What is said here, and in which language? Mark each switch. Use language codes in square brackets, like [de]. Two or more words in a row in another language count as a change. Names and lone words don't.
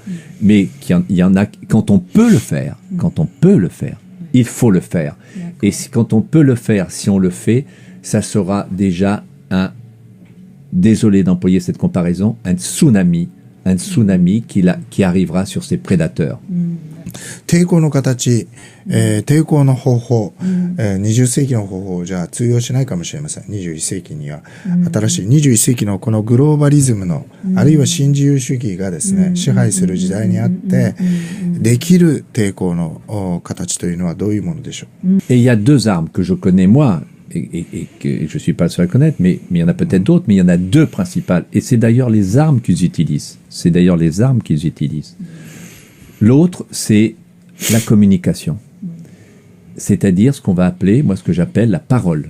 [fr] Mais il y en a, quand on peut le faire, il faut le faire. Et quand on peut le faire, si on le fait, ça sera déjà désolé d'employer cette comparaison, un tsunami qui arrivera sur ces prédateurs. [ja] 抵抗の形、抵抗の方法、20世紀の方法じゃ通用しないかもしれません。21世紀には。新しい21世紀のこのグローバリズムの、あるいは新自由主義がですね、支配する時代にあって、できる抵抗の形というのはどういうものでしょう？ [fr] Et il y a deux armes que je connais moi, et que je suis pas le seul à connaître, mais il y en a peut-être d'autres, mais il y en a deux principales. Et c'est d'ailleurs les armes qu'ils utilisent. L'autre, c'est la communication. C'est-à-dire ce qu'on va appeler, moi ce que j'appelle la parole.